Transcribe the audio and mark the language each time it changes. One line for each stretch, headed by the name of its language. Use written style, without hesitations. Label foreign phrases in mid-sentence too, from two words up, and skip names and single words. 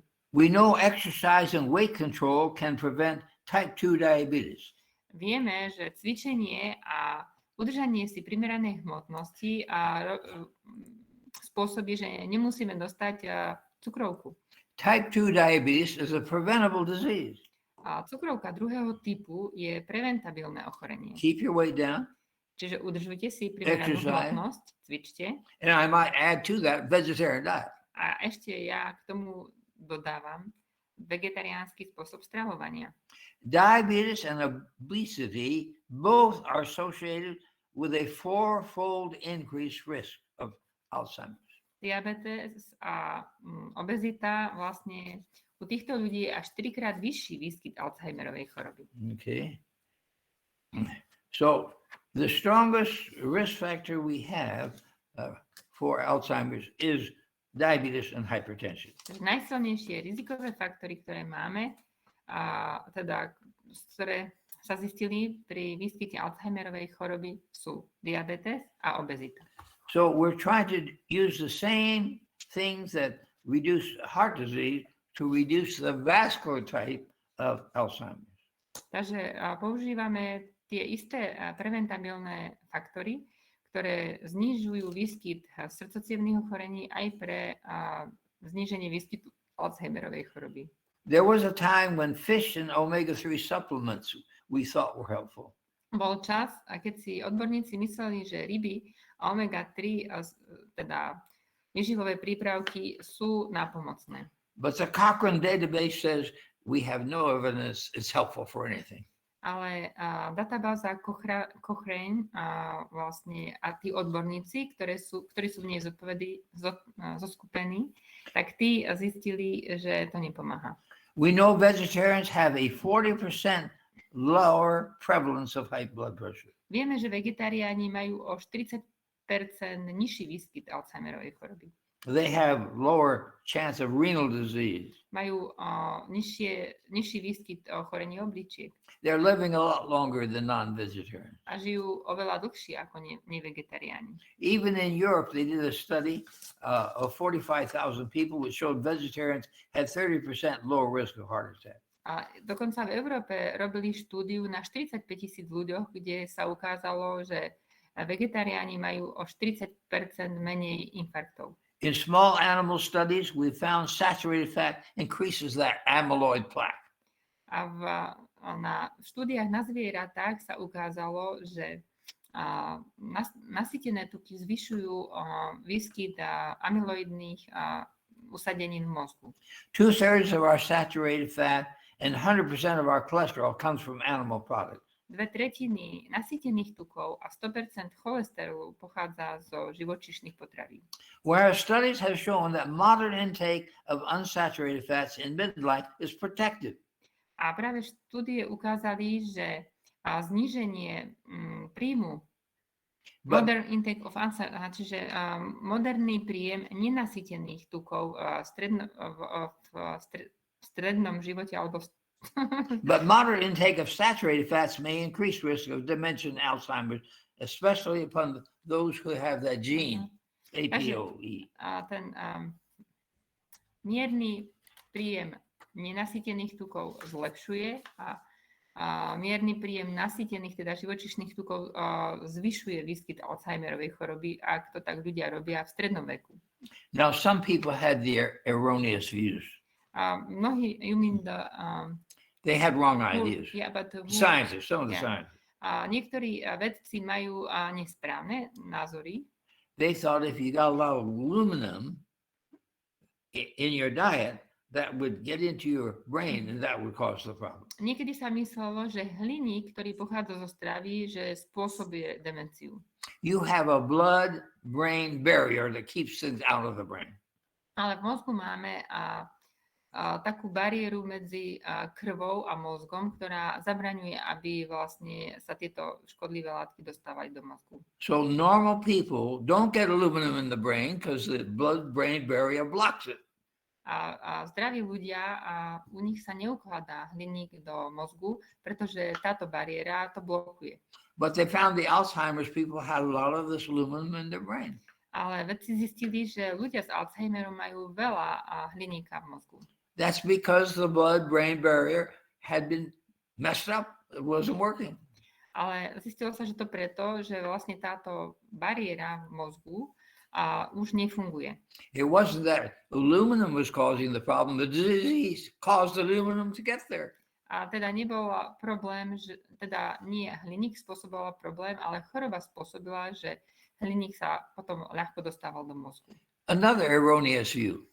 English: We know exercise and weight control can prevent type 2 diabetes.
Slovak: Vieme, že cvičenie a udržanie si primeranej hmotnosti spôsobí, že nemusíme dostať cukrovku.
English: Type 2 diabetes is a preventable disease.
Slovak: A cukrovka druhého typu je preventabilné ochorenie.
English: Keep your weight down.
Slovak: Čiže udržujte si primeranú hmotnosť, cvičte.
English: And I might add to that vegetarian diet.
Slovak: A ešte ja k tomu dodávam vegetariánsky spôsob stravovania.
English: Diabetes and obesity both are associated with a 4-fold increased risk of Alzheimer's.
Slovak: Diabetes a obezita vlastne u týchto ľudí je až 4-krát vyšší výskyt Alzheimerovej choroby.
English: Okay. So the strongest risk factor we have for Alzheimer's is diabetes and hypertension.
Slovak: Najsilnejšie rizikové faktory, ktoré máme teda, ktoré sa zistili pri výskyte Alzheimerovej choroby, sú diabetes a obezita.
English: So we're trying to use the same things that reduce heart disease to reduce the vascular type of Alzheimer's.
Slovak: Takže používame tie isté preventabilné faktory, ktoré znižujú výskyt srdcocievnych ochorení aj pre zníženie výskytu Alzheimerovej choroby.
English: There was a time when fish and omega-3 supplements we thought were helpful.
Slovak: Bol čas, a keď si odborníci mysleli, že ryby a omega-3, teda výživové prípravky, sú nápomocné.
English: But the Cochrane database says we have no evidence it's helpful for anything.
Slovak: Ale databáza Cochrane vlastne a tí odborníci, ktorí sú v nej zoskupení, tak tí zistili, že to nepomáha.
English: We know vegetarians have a 40% lower prevalence of high blood pressure.
Slovak: Vieme, že vegetariáni majú o 40% nižší výskyt Alzheimerovej choroby.
English: They have lower chance of renal disease.
Slovak: Majú nižší výskyt ochorení obličiek.
English: They're living a lot longer than non-vegetarians.
Slovak: A žijú oveľa dlhšie ako nevegetariáni.
English: Even in Europe, they did a study of 45,000 people which showed vegetarians had 30% lower risk of heart attack.
Slovak: A dokonca v Európe robili štúdiu na 45,000 ľuďoch, kde sa ukázalo, že vegetariáni majú o 40% menej infarktov.
English: In small animal studies, we found saturated fat increases that amyloid plaque.
Slovak: A na štúdiách na zvieratách sa ukázalo, že nasýtené tuky zvyšujú výskyt amyloidných usadenín v mozgu.
English: 2/3 of our saturated fat and 100% of our cholesterol comes from animal products.
Slovak: 2/3 nasýtených tukov a 100% cholesterolu pochádza zo živočíšnych potravín.
English: Whereas studies have shown that moderate intake of unsaturated fats in midlife is protective.
Slovak: A práve štúdie ukázali, že zníženie príjmu
English: modern intake of
Slovak: čiže moderný príjem nenasýtených tukov v strednom živote alebo
English: But moderate intake of saturated fats may increase risk of dementia and Alzheimer's, especially upon those who have that gene, APOE.
Slovak: Ten mierny príjem nenasýtených tukov zlepšuje a mierny príjem nasýtených, teda živočíšnych tukov, zvyšuje výskyt Alzheimerovej choroby, ak to tak ľudia robia v strednom veku.
English: Now, some people had their erroneous views. Mnohí, you mean they had wrong ideas. Yeah, but Scientists, some of the scientists.
Slovak: Niektorí vedci majú nesprávne názory.
English: They thought if you got a lot of aluminum in your diet, that would get into your brain and that would cause the problem.
Slovak: Niekedy sa myslelo, že hliník, ktorý pochádza zo stravy, že spôsobuje demenciu.
English: You have a blood-brain barrier that keeps things out of the brain.
Slovak: Ale v mozgu máme takú bariéru medzi krvou a mozgom, ktorá zabraňuje, aby vlastne sa tieto škodlivé látky dostávali do mozgu.
English: So normal people don't get aluminum in the brain because the blood-brain barrier blocks it.
Slovak: A zdraví ľudia, u nich sa neukladá hliník do mozgu, pretože táto bariéra to blokuje.
English: But they found the Alzheimer's people had a lot of this aluminum in their brain.
Slovak: Ale vedci zistili, že ľudia s Alzheimerom majú veľa hliníka v mozgu.
English: That's because the blood-brain barrier had been messed up. It wasn't working.
Slovak: Ale zistilo sa, že to preto, že vlastne táto bariéra v mozgu už nefunguje.
English: It wasn't that aluminum was causing the problem. The disease caused aluminum to get there.
Slovak: A teda nebol problém, že teda nie hliník spôsoboval problém, ale choroba spôsobila, že hliník sa potom ľahko dostával do mozgu.
English: Another erroneous view.